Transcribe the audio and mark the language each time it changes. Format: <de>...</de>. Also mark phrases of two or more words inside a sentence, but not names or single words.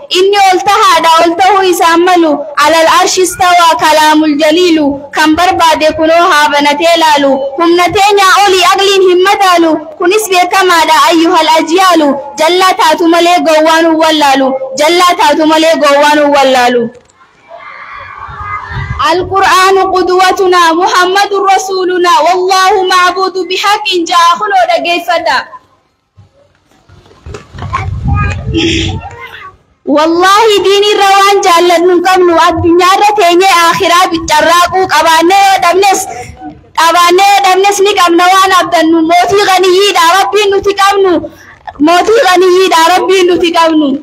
<om>Inni ol tahaadha, ol tahuu isaan malu.</om> <ar>على العرش استوى كلام الجليل,</ar> <om>kan barbaade kunoo haa banatee laalu. Humna teenyaa olii agliin hin madaalu, kunis beekamaadha</om> <ar>أيها الأجيال.</ar> <om>Jallaa taatu malee gowwaan hin wallaalu, jallaa taatu malee gowwaan hin wallaalu.</om> <ar>القرآن قدوتنا محمد رسولنا والله معبود بحق جاء خلو dhaggeeffadha.</ar> <om>Wallaahi diin irra waan jaalladhu hin qabnu, addunyaa irra teenyee aakhiraa biccarraaquu qabaannee yoo dhabnes, qabaannee yoo dhabnes ni qabna waan abdannu. Mootii ganiyyiidha Rabbiin nuti qabnu, mootii ganiyyiidha Rabbiin nuti qabnu.</om>